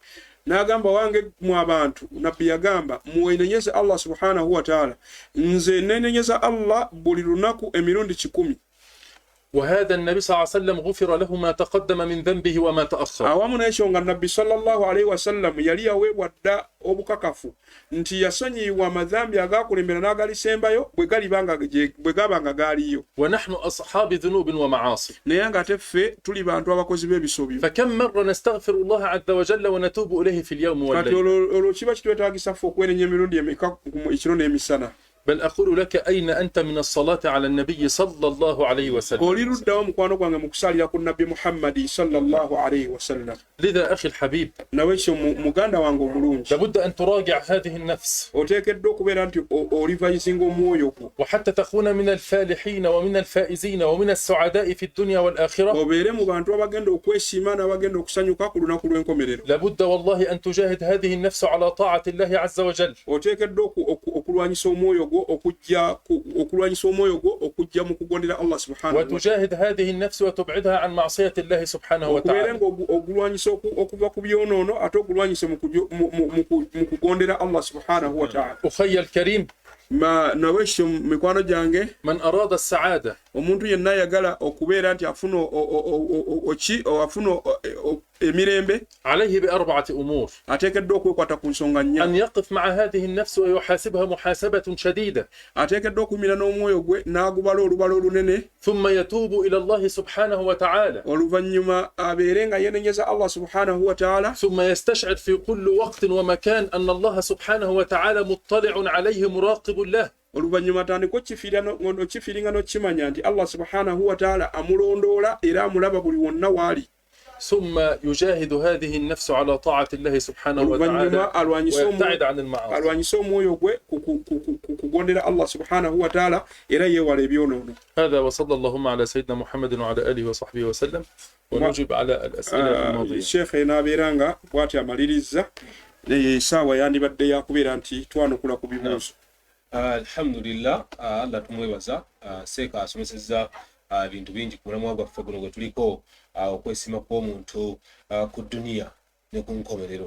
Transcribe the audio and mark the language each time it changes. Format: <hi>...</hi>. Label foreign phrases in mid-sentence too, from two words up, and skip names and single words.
<lg>n'agamba wange mu abantu, nabbi yagamba mwenenyeze Allah</lg> <ar>سبحانه وتعالى,</ar> <lg>nze nenenyeza Allah buli lunaku emirundi 10.</lg> <ar>وهذا النبي صلى الله عليه وسلم غفر له ما تقدم من ذنبه وما تأخر.</ar> <lg>awamu n'ekyo nga nabbi</lg> <ar>صلى الله عليه وسلم</ar> <lg>yali yaweebwa dda obukakafu nti yasonyiibwa amadhambi agaakulembera n'agalisembayo bwe gabanga gaaliyo.</lg> <ar>ونحن أصحاب ذنوب ومعاصي.</ar> <lg>naye nga ate ffe tuli bantu abakozi b'ebisobyo.</lg> <ar>فكم مرة نستغفر الله عز وجل ونتوب إليه في اليوم</ar> <lg>kati</lg> <ar>والليل؟</ar> <lg>olwo kiba kitwetaagisa ffe okwenenya emirundi emeka ekiro n'emisana?</lg> <ar>بل أقول لك: أين أنت من الصلاة على النبي صلى الله عليه وسلم؟</ar> <lg>oli luddawo mukwano gwange mu kusalira ku nabbi Muhammadi</lg> <ar>صلى الله عليه وسلم. لذا أخي الحبيب،</ar> <lg>nawe ekyo muganda wange omulungi,</lg> <ar>لابد أن تراجع هذه النفس،</ar> <lg>oteekeddwa okubeera nti olivayizinga omwoyo gwo,</lg> <ar>وحتى تكون من الفالحين ومن الفائزين ومن السعداء في الدنيا والآخرة</ar> <lg>obeere mu bantu abagenda okwesiima n'abagenda okusanyuka ku lunaku lw'enkomerero.</lg> <ar>لابد والله أن تجاهد هذه النفس على طاعة الله عز وجل.</ar> <lg>oteekeddwa okulwanyisa omwoyo gwo okujja mu kugondera Allah</lg> <ar>سبحانه وتعالى. وتجاهد هذه النفس وتبعدها عن معصية الله سبحانه</ar> <lg>okubeere</lg> <ar>وتعالى.</ar> <lg>nga ogulwanyisa okuva ku byonoono ate ogulwanyise mu kugondera Allah</lg> <ar>سبحانه وتعالى. أخي الكريم،</ar> <lg>nawe ekyo mikwano gyange,</lg> <ar>من أراد السعادة</ar> <lg>omuntu yenna ayagala okubeera nti afuna emirembe</lg> <ar>عليه ب4 أمور:</ar> <lg>ateekeddwa okwekwata ku nsonga nnya.</lg> <ar>أن يقف مع هذه النفس ويحاسبها محاسبة شديدة،</ar> <lg>ateekeddwa okumira n'omwoyo gwe n'agubala olubala olunene,</lg> <ar>ثم يتوب إلى الله سبحانه وتعالى،</ar> <lg>oluvannyuma abeere nga yenenyeza Allah</lg> <ar>سبحانه وتعالى, ثم يستشعر في كل وقت ومكان أن الله سبحانه وتعالى مطلع عليه مراقب له.</ar> <lg>oluvannyuma atandika okifiiringa n'okimanya nti Allah</lg> <ar>سبحانه وتعالى</ar> <lg>amulondoola era amulaba buli wonna waali.</lg> <ar>ثم يجاهد هذه النفس على طاعة الله سبحانه وتعالى ويبتعد عن المعاصي.</ar> <lg>alwanyisa omwoyo gwe kugondera Allah</lg> <ar>سبحانه وتعالى</ar> <lg>era yeewala ebyonoono.</lg> <ar>هذا وصلى اللهم على سيدنا محمد وعلى آله وصحبه وسلم ونجيب على الأسئلة الماضية.</ar> <lg>Sheikh n'abeera nga bw'ati amaliriza, essaawa yandibadde yakubeera nti twanukula ku bibuuzo. Alhamdulillah, Allah tumwebaza. Seeka asomesezza ebintu bingi ku mulamwa gwaffe guno gwe tuliko, okwesiima kw'omuntu ku duniya ne ku nkomerero.</lg>